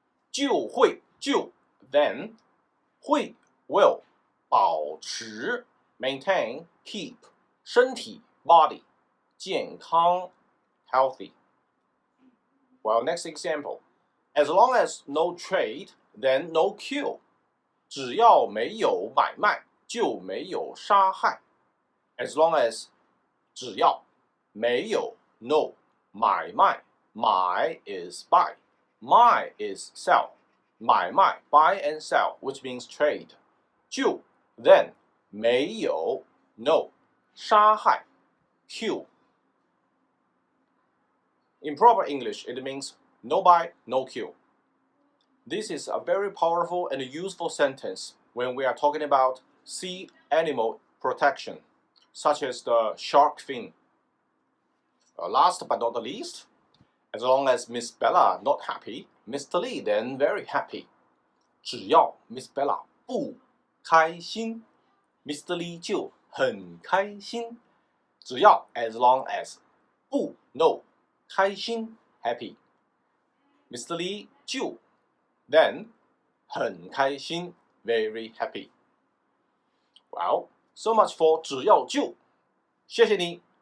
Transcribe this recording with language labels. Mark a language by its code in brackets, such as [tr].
[zh] 就会就 [en] then [zh] 会 [en] will [zh] 保持 [en] maintain keep [zh] 身体 [en] body [zh] 健康 [en] healthy. Well, next example. As long as no trade, then no kill. [zh] 只要没有买卖，就没有杀害。 [en] As long as [zh] 只要没有 [en] no [zh] 买卖买 [en] is buy [zh] 卖 [en] is sell [zh] 买卖 [en] buy and sell which means trade [zh] 就 [en] then [zh] 没有 [en] no [zh] 杀害 [en] kill. In proper English, it means no buy, no kill. This is a very powerful and useful sentence when we are talking about sea animal protection, such as the shark fin. Last but not the least, as long as Miss Bella not happy, Mr.Li then very happy. [zh] 只要 Miss Bella 不开心 ，Mr.Li 就很开心。只要 [en] as long as [zh] 不 [en] no [zh] 开心 [en] happy Mr.Li [zh] 就 [en] then [zh] 很开心 [en] very happy. Well, so much for [zh] 只要就，谢谢你。